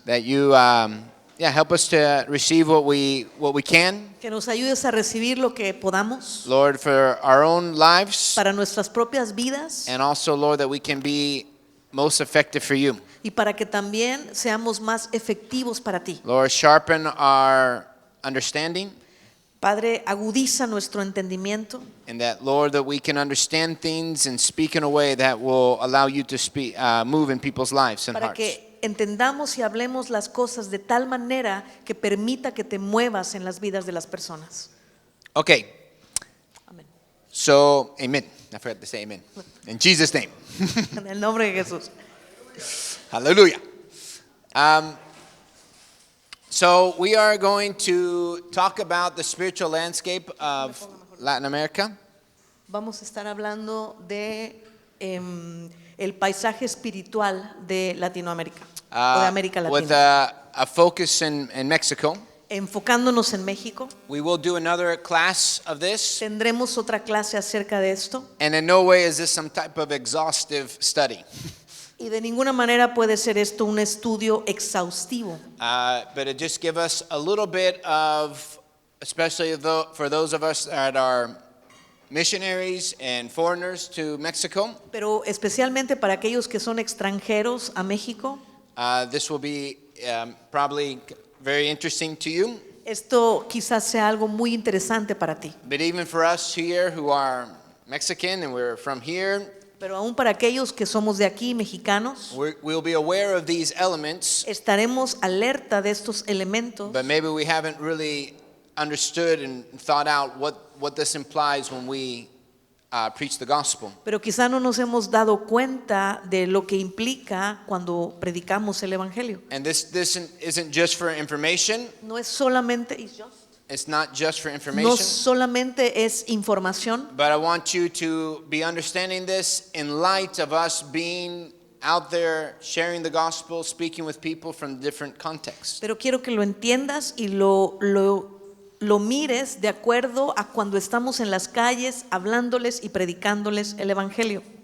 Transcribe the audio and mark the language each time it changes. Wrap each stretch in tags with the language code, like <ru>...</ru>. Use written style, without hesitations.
<en>that you help us to receive what we can,</en> <es>que nos ayudes a recibir lo que podamos</es> <en>Lord, for our own lives,</en> <es>para nuestras propias vidas</es> <en>and also, Lord, that we can be most effective for you.</en> <es>y para que también seamos más efectivos para ti.</es> <en>Lord, sharpen our understanding,</en> <es>Padre, agudiza nuestro entendimiento</es> <en>and that, Lord, that we can understand things and speak in a way that will allow you to speak, move in people's lives and</en> <es>para</es> <en>hearts.</en> <es>que entendamos y hablemos las cosas de tal manera que permita que te muevas en las vidas de las personas.</es> <en>Okay,</en> <es>Amén.</es> <en>so, amen. I forgot to say amen. In Jesus' name.</en> <es>En el nombre de Jesús.</es> <en>Hallelujah. So we are going to talk about the spiritual landscape of Latin America.</en> <es>Vamos a estar hablando de el paisaje espiritual de Latinoamérica o de América</es> <en>With</en> <es>Latina.</es> <en>a focus in Mexico.</en> <es>Enfocándonos en México,</es> <en>We will do another class of this.</en> <es>tendremos otra clase acerca de esto</es> <en>And in no way is this some type of exhaustive study.</en> <es>y de ninguna manera puede ser esto un estudio exhaustivo,</es> <en>But it just give us a little bit of, especially for those of us that are missionaries and foreigners to Mexico.</en> <es>pero especialmente para aquellos que son extranjeros a México.</es> <en>This will be probably very interesting to you.</en> <es>Esto quizás sea algo muy interesante para ti,</es> <en>But even for us here who are Mexican and we're from here,</en> <es>pero aún para aquellos que somos de aquí, mexicanos,</es> <en>we'll be aware of these elements,</en> <es>estaremos alerta de estos elementos,</es> <en>but maybe we haven't really understood and thought out what this implies when we preach the gospel.</en> <es>pero quizá no nos hemos dado cuenta de lo que implica cuando predicamos el evangelio.</es> <en>And this isn't just for information.</en> <es>No es solamente,</es> <en>It's not just for</en> <es>no</es> <en>information.</en> <es>solamente es información,</es> <en>But I want you to be understanding this in light of us being out there sharing the gospel, speaking with people from different contexts.</en> <es>pero quiero que lo entiendas y lo mires de acuerdo a cuando estamos en las calles hablándoles y predicándoles el evangelio.</es>